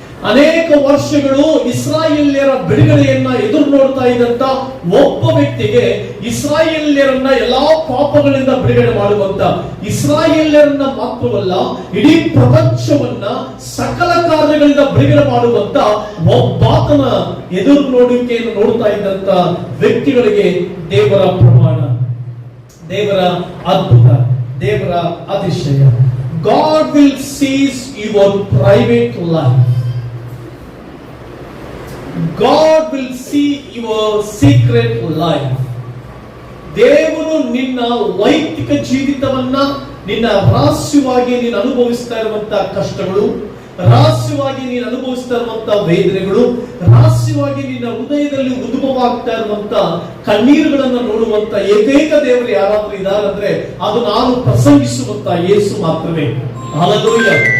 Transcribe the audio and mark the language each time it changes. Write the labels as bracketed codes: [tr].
[kn] ಅನೇಕ ವರ್ಷಗಳು ಇಸ್ರಾಯೇಲ್ಯರ ಬಿಡುಗಡೆಯನ್ನ ಎದುರು ನೋಡ್ತಾ ಇದ್ದಂತ ಒಬ್ಬ ವ್ಯಕ್ತಿಗೆ ಇಸ್ರಾಯೇಲ್ಯರನ್ನ ಎಲ್ಲಾ ಪಾಪಗಳಿಂದ ಬಿಡುಗಡೆ ಮಾಡುವಂತ, ಇಸ್ರಾಯೇಲ್ಯರನ್ನ ಮಾತ್ರವಲ್ಲ ಇಡೀ ಪ್ರಪಂಚವನ್ನ ಸಕಲ ಕಾರ್ಯಗಳಿಂದ ಬಿಡುಗಡೆ ಮಾಡುವಂತ ಒಬ್ಬಾತನ ಎದುರು ನೋಡುವಿಕೆಯನ್ನು ನೋಡ್ತಾ ಇದ್ದಂತ ವ್ಯಕ್ತಿಗಳಿಗೆ ದೇವರ ಪ್ರಮಾಣ, ದೇವರ ಅದ್ಭುತ, ದೇವರ ಅತಿಶಯ. [en] God will seize your private life. God will see your secret life. [kn] ದೇವರು ನಿನ್ನ ವೈಯಕ್ತಿಕ ಜೀವಿತವನ್ನ, ನಿನ್ನ ರಹಸ್ಯವಾಗಿ ನೀನು ಅನುಭವಿಸ್ತಾ ಇರುವಂತ ಕಷ್ಟಗಳು, ರಹಸ್ಯವಾಗಿ ನೀನು ಅನುಭವಿಸ್ತಾ ಇರುವಂತ ವೇದನೆಗಳು, ರಹಸ್ಯವಾಗಿ ನಿನ್ನ ಹೃದಯದಲ್ಲಿ ಉದ್ಭವವಾಗ್ತಾ ಇರುವಂತ ಕಣ್ಣೀರುಗಳನ್ನು ನೋಡುವಂತ ಏಕೈಕ ದೇವರು ಯಾರಾದ್ರೂ ಇದ್ದಾರೆ ಅಂದ್ರೆ ಅದು ನಾನು ಪ್ರಸಂಗಿಸುವಂತ ಯೇಸು ಮಾತ್ರವೇ. ಹಲ್ಲೆಲೂಯಾ.